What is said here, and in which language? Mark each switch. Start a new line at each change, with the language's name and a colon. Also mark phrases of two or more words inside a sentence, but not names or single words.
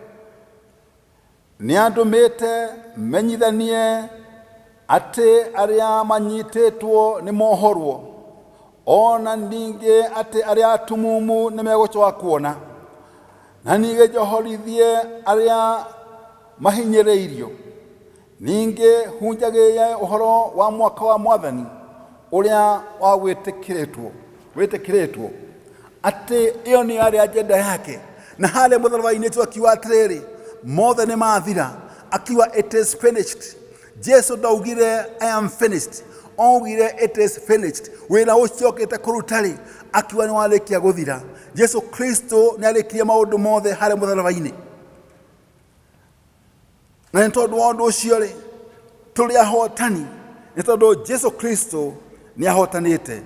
Kikuyu: nĩ andũmĩte menyithanie atĩ arĩa manyitĩtwo nĩ mohorwo, ona ninge ate aria atumumu nimegocoka kuona, na nige njohorithie aria mahinyireirio, ninge hunjagiria uhoro wa mwaka wa Mwathani uria wa witikiritwo ati iyo ni aria agenda yake. Na hale mutharaba-ini tu akiwa atiriri mothe ni mathira,
English: akiwa it is finished.
Kikuyu: Jesu ndaugire
English: I am finished,
Kikuyu: augire
English: it is finished.
Kikuyu: Wira ucio okite kurutari akiwa ni warikia guthira. Jesu Kristo ni arikirie maundu mothe hale mutharaba-ini, na ni tondu wa undu ucio ri tuli ahotani, ni tondu Jesu Kristo ni ahotanite.